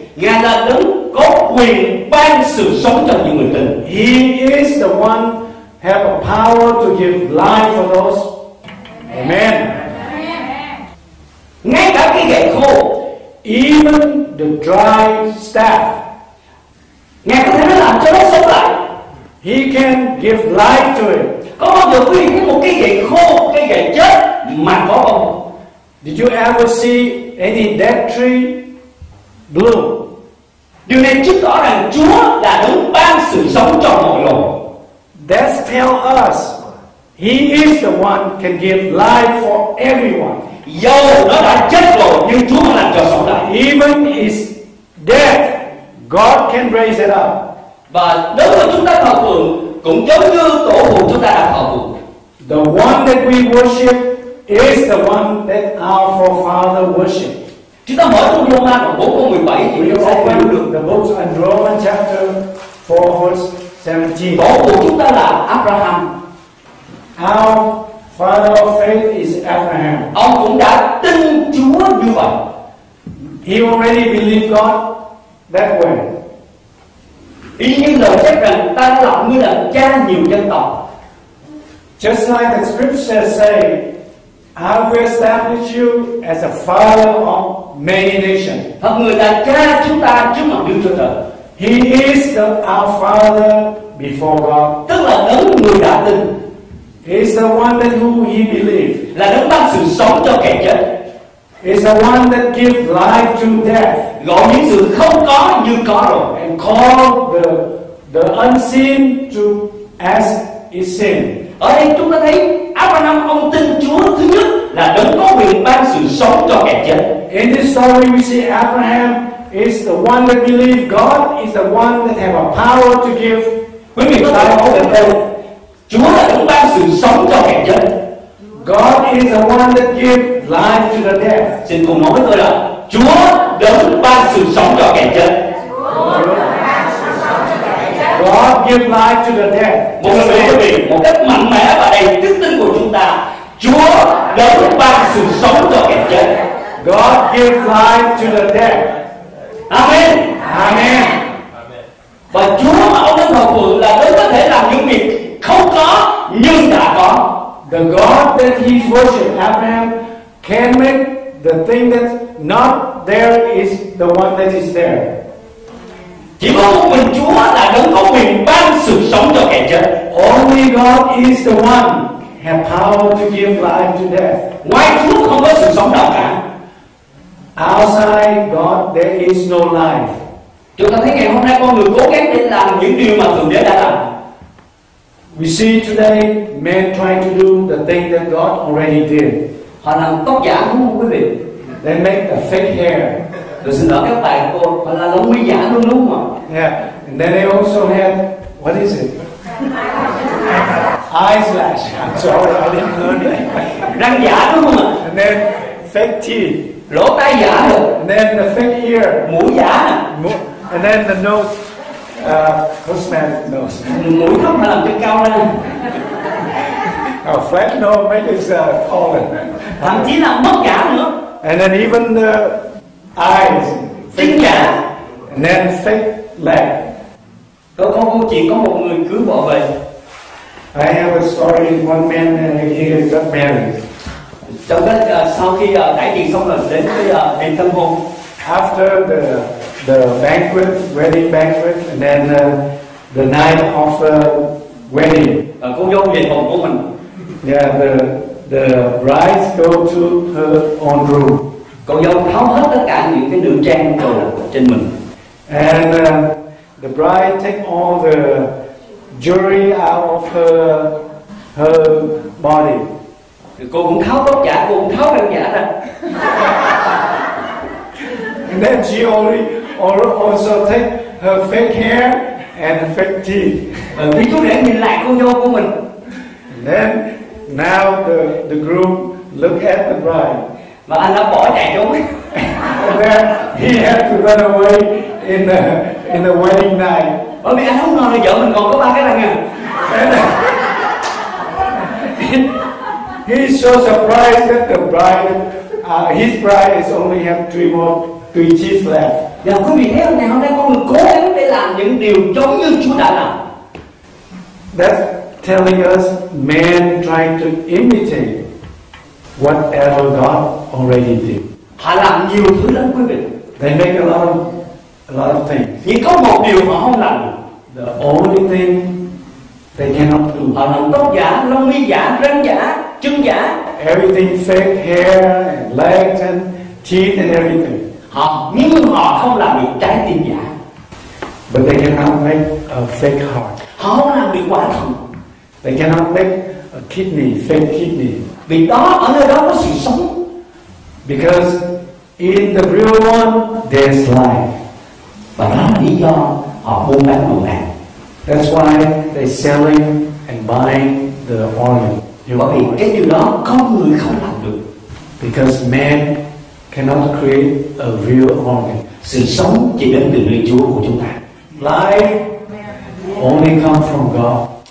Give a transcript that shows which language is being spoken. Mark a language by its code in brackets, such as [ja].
[vi] Ngài là đấng có quyền ban sự sống cho những người tin. [en] He is the one have a power to give life for those. Amen. [vi] Ngay cả cái gậy khô, [en] Even the dry staff, [vi] Ngài có thể làm cho nó sống lại. [en] He can give life to it. [vi] Có bao giờ quý vị có một cái gậy khô, cái gậy chết mà có không? [en] Did you ever see any dead tree bloom? [vi] Điều này chứng tỏ rằng Chúa là đấng ban sự sống cho mọi loài. [en] That tell us He is the one can give life for everyone. [vi] Dầu nó đã chết rồi nhưng Chúa làm cho sống lại. [en] Even is dead, God can raise it up. [vi] Và đối với chúng ta thờ phượng cũng giống như tổ phụ chúng ta đã thờ phượng. [en] The one that we worship is the one that our forefather worship. [vi] Chúng ta mở trong Roma đoạn 4 câu 17 thì [en] We [vi] chúng ta sẽ hiểu được [en] open the book in Romans chapter 4 verse 17. [vi] tổ phụ chúng ta là Abraham. [en] Our father of faith is Abraham. [vi] Ông cũng đã tin Chúa như vậy. [en] He already believed God that way. [vi] Y như lời chép rằng ta đã làm ngươi là cha nhiều dân tộc. [en] Just like the scriptures say, I will establish you as a father of many nations. [vi] Thật người là cha chúng ta trước mặt Đức Chúa Trời. [en] He is our father before God. [vi] Tức là đấng người đã tin. [en] He is the one that who he believed. [vi] Là đấng ban sự sống cho kẻ chết. [en] He is the one that gives life to death. [vi] Gọi những sự không có như có rồi. [en] And call the unseen to as is seen. [vi] Ở đây chúng ta thấy Abraham ông tin Chúa thứ nhất là đấng có quyền ban sự sống cho kẻ chết. [en] In this story we see Abraham is the one that believed God is the one that have a power to give. [vi] Quý vị có thể nói về đây, Chúa là đấng ban sự sống cho kẻ chết. [en] God is the one that gives life to the dead. [vi] Xin cùng nói với tôi là Chúa đấng ban sự sống cho kẻ chết. [en] God gives life to the dead. [vi] Một lần nữa quý vị, một cách mạnh mẽ và đầy đức tin của chúng ta, Chúa đấng ban sự sống cho kẻ chết. [en] God gives life to the dead. Amen. Amen. [vi] Và Chúa mà ông đang thờ phượng là đấng có thể làm những việc không có nhưng đã có. [en] The God that he worshiped, Abraham, can make the thing that's not there is the one that is there. [vi] Chỉ có một mình Chúa là đấng có quyền ban sự sống cho kẻ chết. [en] Only God is the one have power to give life to death. [vi] Ngoài Chúa không có sự sống nào cả. [en] Outside God there is no life. [vi] Chúng ta thấy ngày hôm nay con người cố gắng để làm những điều mà Thượng Đế đã làm. [en] We see today men trying to do the thing that God already did. [vi] Họ làm tóc giả đúng không quý vị? [en] They make a fake hair. [vi] Tôi xin lỗi các bạn, họ là lông mi giả luôn đúng không ạ? [en] Yeah, and then they also have, what is it? Eyelash. I'm sorry, I didn't learn it. [vi] Răng giả đúng không ạ? [en] And then fake teeth. [vi] Lỗ tai giả rồi. [en] And then the fake ear. [vi] Mũi giả nè. [en] And then the nose, cosmetic nose. [vi] Mũi thấp phải làm cho cao ra. [en] Flat nose make it taller. [vi] Thậm chí là mắt giả nữa. [en] And then even the eyes. [vi] Chân giả. [en] And then fake leg. [vi] Có câu chuyện có một người cưới vợ về. [en] I have a story. One man he got married. [vi] Trong cái sau khi đãi tiệc xong rồi đến cái đêm tân hôn. [en] After the banquet, wedding banquet, and then the night of wedding. [vi] Cô dâu về phòng của mình. [en] Yeah, the bride go to her own room. [vi] Cô dâu tháo hết tất cả những cái nữ trang đồ trên mình. [en] And the bride take all the jewelry out of her body. [vi] Cô cũng tháo tóc giả, cô cũng tháo răng giả ra. [en] And then she also take her fake hair and fake teeth. [vi] Vì chú để nhìn lại cô dâu của mình. [en] And then now the groom look at the bride. [vi] Và anh đã bỏ chạy trốn. [en] And then he had to run away in the wedding night. [vi] Bởi vì anh không ngờ là vợ mình còn có 3 cái răng à. [en] He's so surprised that the bride, his bride is only have three teeth left. [vi] Và quý vị thấy không, ngày hôm nay con người cố gắng để làm những điều giống như Chúa đã làm. [en] That's telling us man trying to imitate whatever God already did. [vi] Họ làm nhiều thứ lắm quý vị. [en] They make a lot of things. [vi] Nhưng có một điều họ không làm được. [en] The only thing they cannot do. [vi] Họ làm tóc giả, lông mi giả, răng giả, chân giả. [en] Everything fake hair and legs and teeth and everything. [vi] Nhưng họ không làm được trái tim giả. [en] But they cannot make a fake heart. [vi] Họ không làm được quả thận. [en] They cannot make a kidney, fake kidney. [vi] Vì đó, ở nơi đó có sự sống. [en] Because in the real one there's life. [vi] Và đó là lý do họ buôn bán đồ đạc. [en] That's why they're selling and buying the organ. [vi] Bởi vì cái điều đó con người không làm được. [en] Because man cannot create a real organ. [vi] Sự sống chỉ đến từ nơi Chúa của chúng ta. [en] Life only comes from God.